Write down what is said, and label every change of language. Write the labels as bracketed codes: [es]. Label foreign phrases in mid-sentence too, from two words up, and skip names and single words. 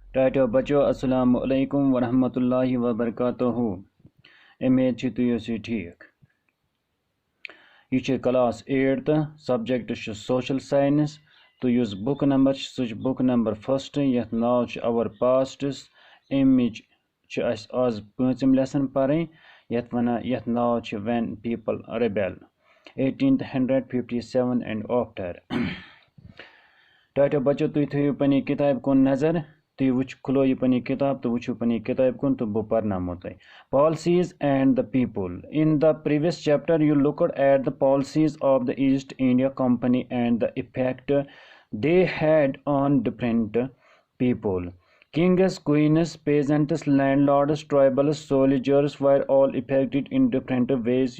[ks] टाइटो बच्चो [ar] السلام عليكم ورحمة الله وبركاته. [ks] उम्मीद छी तुम ٲسِو ठीक। यह क्लास 8 [en] subject social science [ks] तो युस [en] book number [ks] सह [en] book number [ks] 1 यथ नाव अवर पास्ट्स अमिच आज [en] 5th lesson [ks] पढ़ यथ वन यथ नाव व्हेन पीपल रेबेल 1857 एंड आफ्टर। टाइटो बच्चो तुम थो पनी किताब कुन नजर तुम खुलो यह पनी किताब तो वो पनी किताब कुन तो बह पर्नामो तुम [en] policies and the people. In the previous chapter you looked at the policies of the East India Company and the इफेक्ट they had on different people. Kings, queens, peasants, landlords, tribal soldiers were all affected in different ways.